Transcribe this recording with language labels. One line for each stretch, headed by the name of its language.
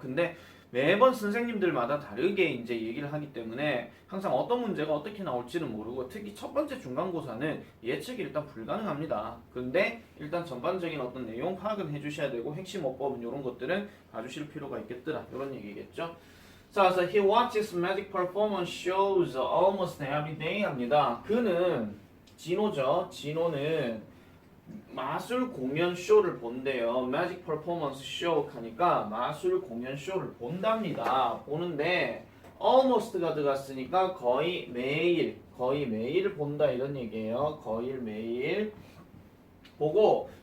Korean: 근데 매번 선생님들마다 다르게 이제 얘기를 하기 때문에 항상 어떤 문제가 어떻게 나올지는 모르고, 특히 첫 번째 중간고사는 예측이 일단 불가능합니다. 근데 일단 전반적인 어떤 내용 파악은 해주셔야 되고 핵심 어법은 이런 것들은 봐주실 필요가 있겠더라 이런 얘기겠죠. 자, 그래서
English: he watches magic performance shows almost every day
Korean: 합니다. 그는 진호죠. 진호는 마술 공연 쇼를 본대요.
English: magic performance show
Korean: 하니까 마술 공연 쇼를 본답니다. 보는데 almost가 들어갔으니까 거의 매일 본다 이런 얘기예요. 거의 매일 보고